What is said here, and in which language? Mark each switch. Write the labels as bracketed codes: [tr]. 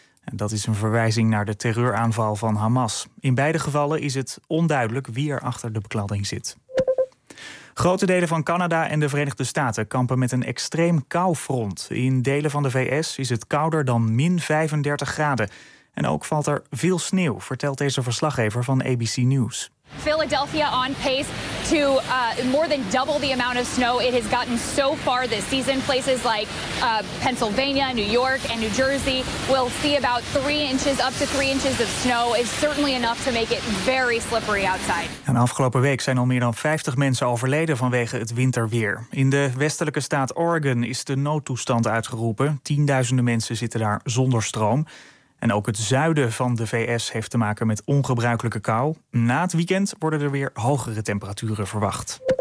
[nl] En dat is een verwijzing naar de terreuraanval van Hamas. In beide gevallen is het onduidelijk wie er achter de bekladding zit. Grote delen van Canada en de Verenigde Staten kampen met een extreem koufront. In delen van de VS is het kouder dan min 35 graden. En ook valt er veel sneeuw, vertelt deze verslaggever van ABC News. [en] Philadelphia on pace to more than double the amount of snow it has gotten so far this season. Places like Pennsylvania, New York and New Jersey will see about 3 inches, up to 3 inches of snow is certainly enough to make it very slippery outside. [nl] En afgelopen week zijn al meer dan 50 mensen overleden vanwege het winterweer. In de westelijke staat Oregon is de noodtoestand uitgeroepen. Tienduizenden mensen zitten daar zonder stroom. En ook het zuiden van de VS heeft te maken met ongebruikelijke kou. Na het weekend worden er weer hogere temperaturen verwacht.